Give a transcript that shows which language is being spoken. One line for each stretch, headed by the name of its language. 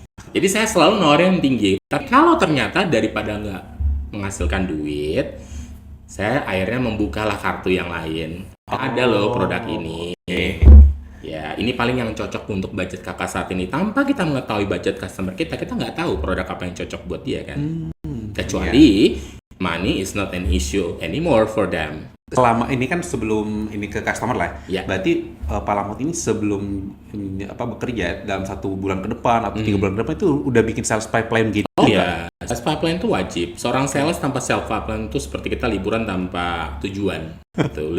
Indonesian: Jadi saya selalu nawarin yang tinggi. Tapi kalau ternyata daripada nggak menghasilkan duit, saya akhirnya membukalah kartu yang lain. Ada loh produk ini. Ya, ini paling yang cocok untuk budget kakak saat ini. Tanpa kita mengetahui budget customer kita nggak tahu produk apa yang cocok buat dia kan.
English: Kecuali money is not an issue anymore for them.
Indonesian: Selama ini kan sebelum ini ke customer lah, Ya. berarti Pak Lahmot ini sebelum bekerja dalam 1 bulan ke depan atau 3 bulan ke depan itu udah bikin sales pipeline gitu. Oh iya, sales pipeline itu wajib. Seorang sales tanpa sales pipeline itu seperti kita liburan tanpa tujuan. Gitu.